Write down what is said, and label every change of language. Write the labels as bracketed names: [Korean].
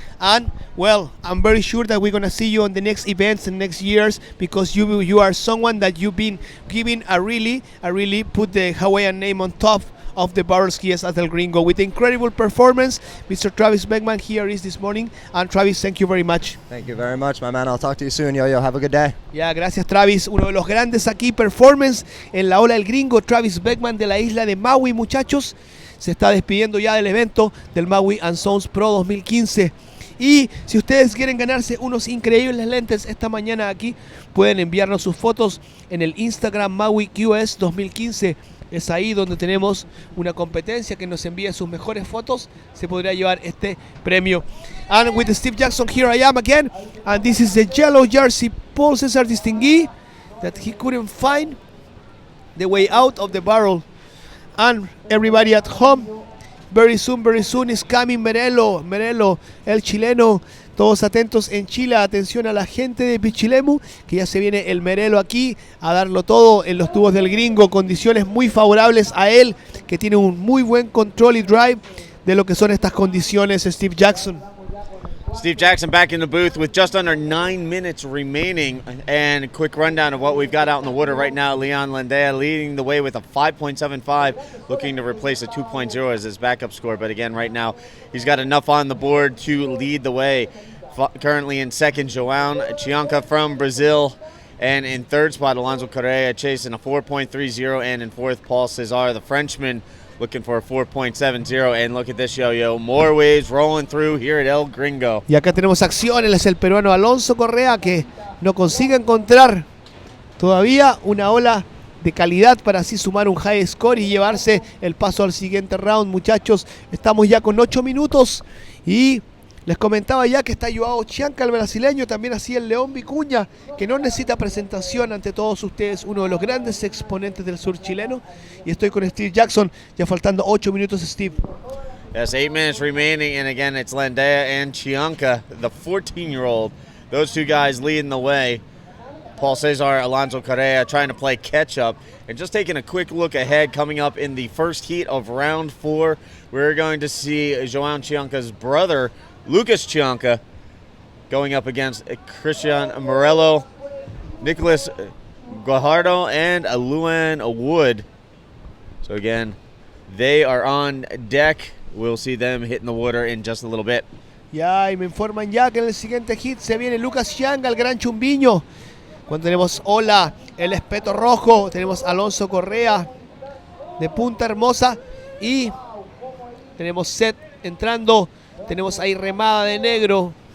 [English] And, well, I'm very sure that we're going to see you on the next events and next years, because you are someone that you've been giving a really put the Hawaiian name on top of the barrel skis at El Gringo with incredible performance. Mr. Travis Beckman here is this morning. And Travis, thank you very much. Thank you very much, my man. I'll talk to you soon, Yo-Yo. Have a good day. [Spanish] Ya, gracias, Travis. Uno de los grandes aquí, performance en la ola del Gringo, Travis Beckman de la isla de Maui, muchachos. Se está despidiendo ya del evento del Maui and Sons Pro 2015. Y si ustedes quieren ganarse unos increíbles lentes esta mañana aquí, pueden enviarnos sus fotos en el Instagram Maui QS 2015. Es ahí donde tenemos una competencia que nos envíe sus mejores fotos. Se podría llevar este premio. [English] And with Steve Jackson, here I am again. And this is the yellow jersey Paul Cesar Distinguí that he couldn't find the way out of the barrel. And everybody at home, very soon is coming Merelo, [Spanish] el chileno. Todos atentos en Chile, atención a la gente de Pichilemu, que ya se viene el Merelo aquí a darlo todo en los tubos del Gringo. Condiciones muy favorables a él, que tiene un muy buen control y drive de lo que son estas condiciones, Steve Jackson. [English] Steve Jackson back in the booth with just under 9 minutes remaining, and a quick rundown of what we've got out in the water right now. Leon Landea leading the way with a 5.75, looking to replace a 2.0 as his backup score. But again, right now, he's got enough on the board to lead the way. Currently in second, João Chianca from Brazil. And in third spot, Alonso Correa chasing a 4.30. And in fourth, Paul Cesar, the Frenchman, looking for a 4.70, and look at this, Yo-Yo. More waves rolling through here at El Gringo. [Spanish] Y acá tenemos acción, él es el peruano Alonso Correa, que no consigue encontrar todavía una ola de calidad para así sumar un high score y llevarse el paso al siguiente round. Muchachos, estamos ya con 8 minutos y les comentaba ya que está João Chianca, el brasileño, también así el León Vicuña, que no necesita presentación ante todos ustedes, uno de los grandes exponentes del sur chileno. Y estoy con Steve Jackson, ya faltando 8 minutos, Steve. [English] Yes, 8 minutes remaining, and again, it's Landea and Chianca, the 14-year-old. Those two guys leading the way. Paul Cesar, Alonso Correa trying to play catch up. And just taking a quick look ahead, coming up in the first heat of round 4, we're going to see Joao Chianca's brother, Lucas Chianca, going up against Christian Morello, Nicholas Guajardo, and Luan Wood. So again, they are on deck. We'll see them hitting the water in just a little bit. [Spanish] Ya, y me informan ya que en el siguiente hit se viene Lucas Chianga, el gran chumbiño. Cuando tenemos Ola, el espeto rojo, tenemos Alonso Correa de Punta Hermosa y tenemos Seth entrando, tenemos ahí remada de negro.